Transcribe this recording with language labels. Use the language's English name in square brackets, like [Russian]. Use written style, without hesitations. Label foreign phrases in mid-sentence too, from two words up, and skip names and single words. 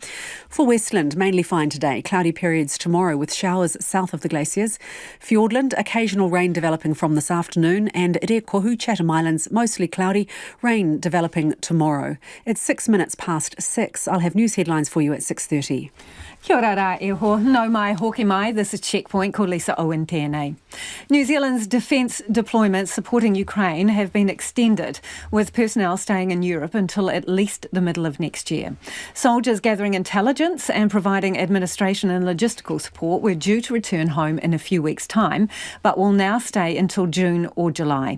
[English] For Westland, mainly fine today. Cloudy periods tomorrow with showers south of the glaciers. Fiordland, occasional rain developing from this afternoon, and Kohu, Chatham Islands, mostly cloudy, rain developing tomorrow. It's 6 minutes past 6. I'll have news headlines for you at 6:30. [Māori] Kia ora rā e ho, no mai hoki mai, [English] this is Checkpoint, [Māori] ko Lisa Owen tēnei. [English] New Zealand's defence deployments supporting Ukraine have been extended, with personnel staying in Europe until at least the middle of next year. Soldiers gathering intelligence and providing administration and logistical support were due to return home in a few weeks' time, but will now stay until June or July.